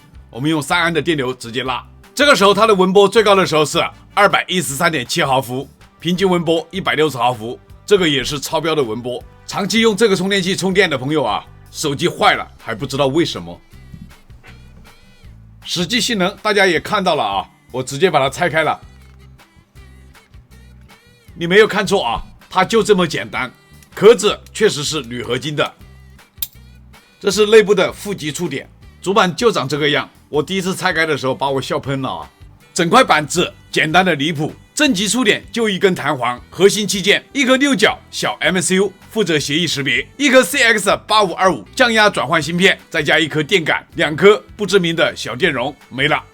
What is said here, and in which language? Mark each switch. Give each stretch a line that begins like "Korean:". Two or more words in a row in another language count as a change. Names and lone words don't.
Chinese: 我們用3安的電流直接拉，這個時候它的文波最高的時候是 213.7 毫伏，平均文波160毫伏，這個也是超標的文波。長期用這個充電器充電的朋友啊，手機壞了還不知道為什麼。實際性能大家也看到了啊，我直接把它拆開了，你沒有看錯啊。它就這麼簡單，殼子確實是鋁合金的。這是內部的負極觸點，主板就長這個樣。我第一次拆開的時候把我笑噴了啊！整塊板子簡單的離譜，正極觸點就一根彈簧，核心器件一顆6角小 MCU 負責協議識別，一顆 CX8525 降壓轉換芯片，再加一顆電感，2顆不知名的小電容，沒了。